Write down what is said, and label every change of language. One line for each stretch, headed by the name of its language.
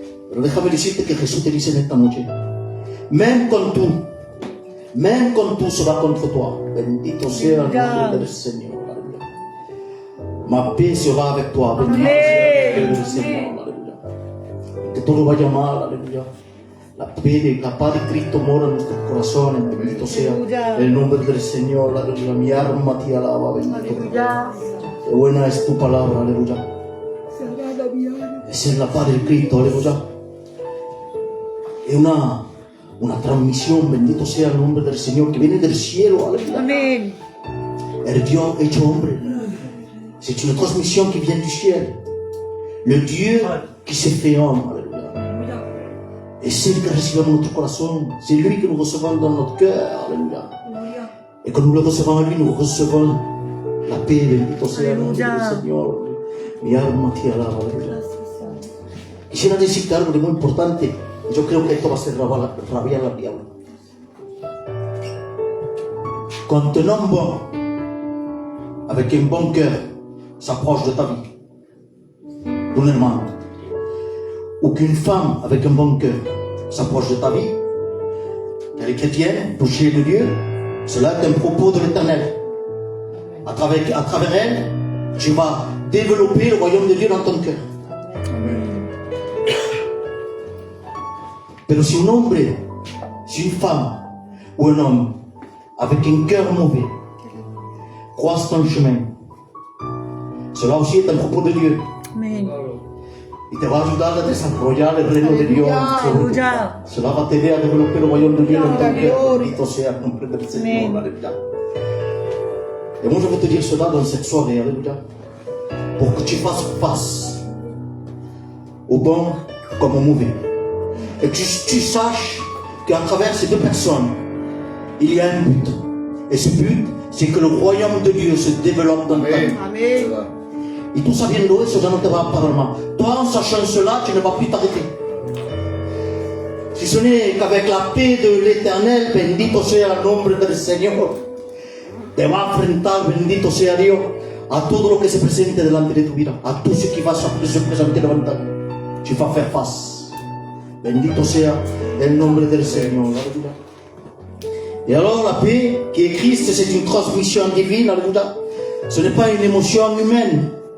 Spanish: Pero déjame decirte que Jesús te dice en esta noche,
French: même quand tout se va contre toi,
Spanish: bendito sea el nombre del Señor. Aleluya.
French: Ma paix sera avec toi,
Spanish: bendito sea el nombre del Señor. Aleluya. Que todo vaya mal, aleluya. La paz de Cristo mora en nuestros corazones, bendito sea el nombre del Señor, aleluya. Mi alma te alaba, bendito. Qué buena es tu palabra, aleluya. Esa es la paz de Cristo, aleluya. Es una transmisión, bendito sea el nombre del Señor, que viene del cielo, aleluya. Amen. El Dios hecho hombre.
French: C'est une transmission qui vient du ciel. Le Dieu qui s'est fait homme, aleluya. Et c'est lui que recevons dans notre corazón, c'est lui que nous recevons dans notre cœur, alléluia. Et quand nous le recevons en lui, nous recevons la paix,
Spanish: bendito sea el nombre del Señor. Mi alma te alaba, aleluya. Quisiera decirte algo de muy importante. Yo creo que esto va a hacer rabiar al diablo.
French: Quand un homme bon, avec un bon cœur, s'approche de ta vie, d'un aimant, ou qu'une femme avec un bon cœur s'approche de ta vie, elle est chrétienne, touchée de Dieu, cela est un propos de l'Éternel. À travers elle, tu vas développer le royaume de Dieu dans ton cœur. Mais si un homme, si une femme ou un homme avec un cœur mauvais croise ton chemin, cela aussi est un propos de Dieu. Amen.
Spanish: Y te va a ayudar a desarrollar el reino de Dios. Aleluya.
French: Cela va t'aider a développer le royaume de Dieu dans ton cœur.
Spanish: Bendito sea el nombre del Señor.
French: Alléluia. Et moi je veux te dire cela dans cette soirée. Alléluia. Pour que tu fasses face au bon comme au mauvais. et que tu saches qu'à travers ces deux personnes, il y a un but. Et ce but, c'est que le royaume de Dieu se développe dans ta vie. Amen.
Spanish: Et tout sabiendo eso ya no te va a parar más.
French: Toi, en sachant cela, tu ne vas plus t'arrêter. Si ce n'est qu'avec la paix de l'Éternel,
Spanish: bendito sea el nombre del Señor, te va a enfrentar, bendito sea Dios, a todo lo que se presente delante de tu vida,
French: a tout ce qui va se présenter devant ta vie. Tu vas faire face.
Spanish: Bendito sea el nombre del Señor.
French: Alléluia. Et alors, la paix qui est Christ, c'est une transmission divine. Alléluia. Ce n'est pas une émotion humaine.